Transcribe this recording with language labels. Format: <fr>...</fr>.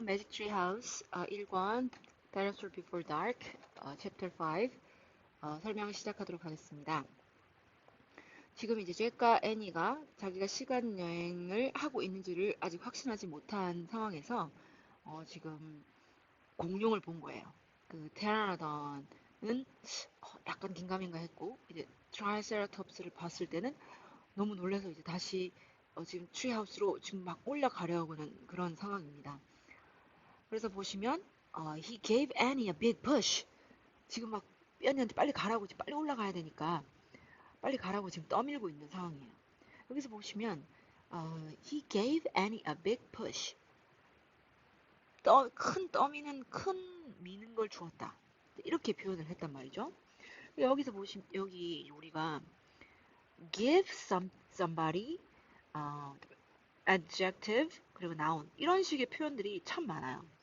<ko>Magic Tree House 1권 Dinosaur Before Dark Chapter 5 설명 시작하도록 하겠습니다. 지금 이제 잭과 애니가 자기가 시간 여행을 하고 있는지를 아직 확신하지 못한 상황에서 지금 공룡을 본 거예요. 그 테라노던은 약간 긴가민가 했고 이제 트라이세라톱스를 봤을 때는 너무 놀라서 이제 다시 지금 트리하우스로 지금 막 올라가려고 하는 그런 상황입니다. 그래서 보시면</ko> <en>he gave Annie a big push.</en> <ko>지금 막 애니한테 빨리 가라고 지금 빨리 올라가야 되니까 빨리 가라고 지금 떠밀고 있는 상황이에요. 여기서 보시면</ko> <en>he gave Annie a big push.</en> <ko>큰 떠미는 큰 미는 걸 주었다. 이렇게 표현을 했단 말이죠. 여기서 보시면 여기 우리가 give somebody 어, adjective 그리고 noun 이런 식의 표현들이 참 많아요.</ko>